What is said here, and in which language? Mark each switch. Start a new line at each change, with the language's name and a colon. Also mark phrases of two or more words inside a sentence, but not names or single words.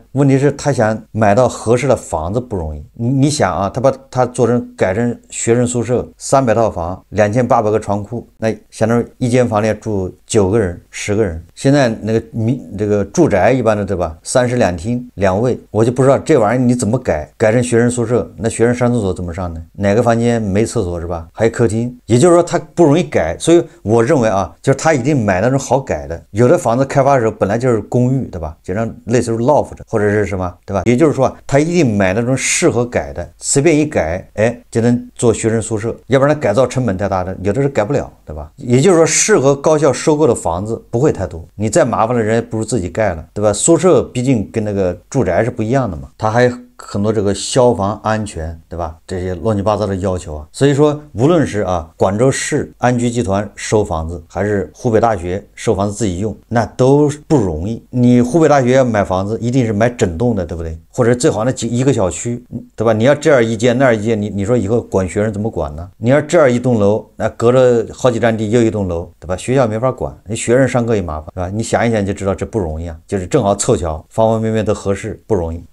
Chinese: 問題是他想買到合適的房子不容易。你想啊，他把它做成改成學生宿舍，300套房，2800個床庫，那相當於一間房裡住9個人、10個人。現在那個這個住宅一般的，对吧？3室2廳2衛，我就不知道這玩意兒你怎麼改成學生宿舍，那學生上廁所怎麼上呢？哪個房間沒廁所是吧？還有客廳，也就是說它不容易改。所以我認為啊，就是他一定買那種好改的。有的房子開發的時候本來就是公寓，對吧？就像類似於 loft 或者是什麼，對吧？也就是說他一定買那種適合改的，隨便一改，就能做學生宿舍。要不然改造成本太大的，有的是改不了，对吧？也就是说適合高校收购的房子不會太多，你再麻煩的人也不如自己蓋了，對吧？宿舍畢竟跟那個住宅是不一樣的嘛，它還很多這個消防安全，對吧？這些亂七八糟的要求啊，所以說無論是啊廣州市安居集團收房子，還是湖北大學收房子自己用，那都不容易。你湖北大學要買房子，一定是買整棟的，對不對？或者最好那一個小區，對吧？你要這兒一間那兒一間，你說以後管學生怎麼管呢？你要這兒一棟樓，那隔着好幾站地又一棟樓，對吧？學校沒法管，你學生上課也麻煩，對吧？你想一想就知道這不容易啊，就是正好湊巧，方方面面都合適，不容易。